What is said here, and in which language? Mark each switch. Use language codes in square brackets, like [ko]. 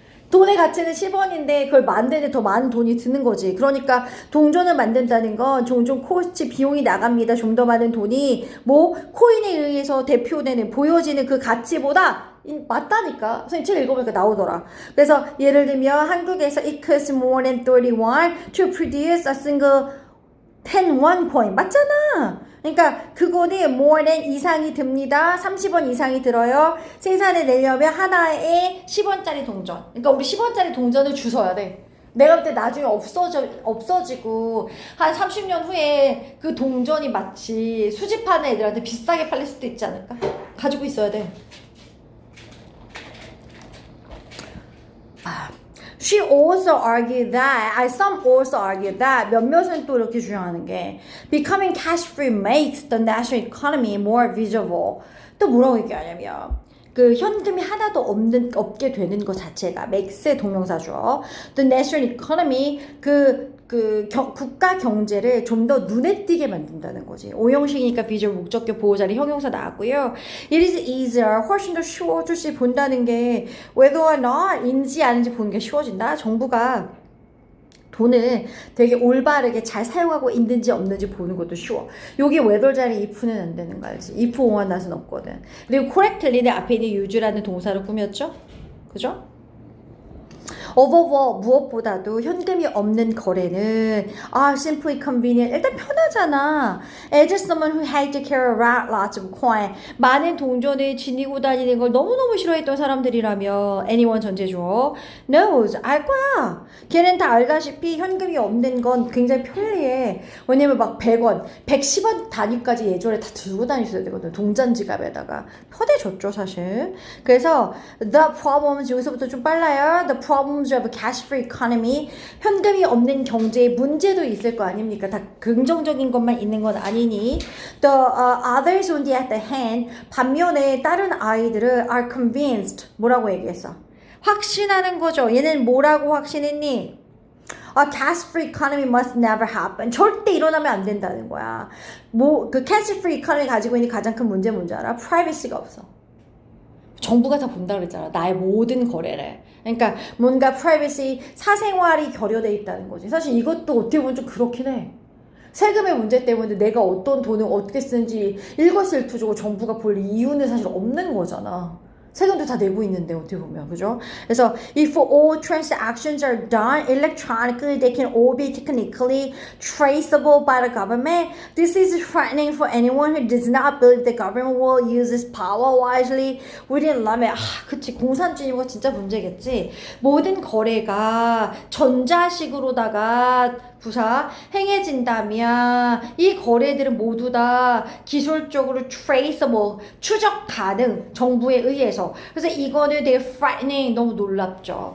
[ko] 돈의 가치는 10원인데 그걸 만드는데 더 많은 돈이 드는 거지. 그러니까 동전을 만든다는 건 종종 코스트 비용이 나갑니다. 좀 더 많은 돈이 뭐 코인에 의해서 대표되는 보여지는 그 가치보다 맞다니까. 선생님 책 읽어보니까 나오더라. 그래서 예를 들면 한국에서 [en] it costs more than 31 to produce a single 10won coin. [ko] 맞잖아. 그러니까 그거는 more than 이상이 듭니다. 30원 이상이 들어요. 생산해 내려면 하나에 10원짜리 동전. 그러니까 우리 10원짜리 동전을 주워야 돼. 내가 볼 때 나중에 없어지고 한 30년 후에 그 동전이 마치 수집하는 애들한테 비싸게 팔릴 수도 있지 않을까? 가지고 있어야 돼. [en] She also argued that, some also argued that, [ko] 몇몇은 또 이렇게 주장하는 게 [en] becoming cash-free makes the national economy more visible. [ko] 또 뭐라고 얘기하냐면 그 현금이 하나도 없게 되는 것 자체가 맥스의 동명사죠. [en] The national economy [ko] 국가 경제를 좀 더 눈에 띄게 만든다는 거지. 오형식이니까 비주얼 목적격 보호자리 형용사 나왔고요. [en] It is easier, [ko] 훨씬 더 쉬워질지 본다는 게 whether or not인지 아닌지 보는 게 쉬워진다. 정부가 돈을 되게 올바르게 잘 사용하고 있는지 없는지 보는 것도 쉬워. 여기 whether 자리 if는 안 되는 거 알지? if 오만 낫은 없거든. 그리고 correctly는 앞에 있는 use라는 동사로 꾸몄죠? 그죠? overall 무엇보다도 현금이 없는 거래는 simply convenient 일단 편하잖아. [en] As someone who had to carry around lots of coin [ko] 많은 동전을 지니고 다니는 걸 너무너무 싫어했던 사람들이라며 [en] anyone 전제죠. [ko] knows 알 거야. 걔는 다 알다시피 현금이 없는 건 굉장히 편리해. 왜냐면 막 100원, 110원 단위까지 예전에 다 들고 다녔어야 되거든. 동전 지갑에다가 편해졌죠 사실. 그래서 [en] the problems [ko] 여기서부터 좀 빨라요. [en] The problems of a cash-free economy [ko] 현금이 없는 경제에 문제도 있을 거 아닙니까? 다 긍정적인 것만 있는 건 아니니 [en] the others on the other hand [ko] 반면에 다른 아이들은 [en] are convinced [ko] 뭐라고 얘기했어? 확신하는 거죠. 얘는 뭐라고 확신했니? [en] A cash-free economy must never happen. [ko] 절대 일어나면 안 된다는 거야. 그 cash-free economy 가지고 있는 가장 큰 문제 뭔지 알아? privacy가 없어. 정부가 다 본다 그랬잖아. 나의 모든 거래를. 그러니까 뭔가 프라이버시, 사생활이 결여돼 있다는 거지. 사실 이것도 어떻게 보면 좀 그렇긴 해. 세금의 문제 때문에 내가 어떤 돈을 어떻게 쓰는지 일거수일투족을 정부가 볼 이유는 사실 없는 거잖아. 세금도 다 내고 있는데 어떻게 보면 그죠? 그래서 [en] if all transactions are done electronically, they can all be technically traceable by the government. This is frightening for anyone who does not believe the government will use this power wisely within limit. [ko] 그치 공산주의가 진짜 문제겠지. 모든 거래가 전자식으로다가 부사 행해진다면 이 거래들은 모두 다 기술적으로 traceable 추적 가능 정부에 의해서. 그래서 이거는 되게 frightening 너무 놀랍죠.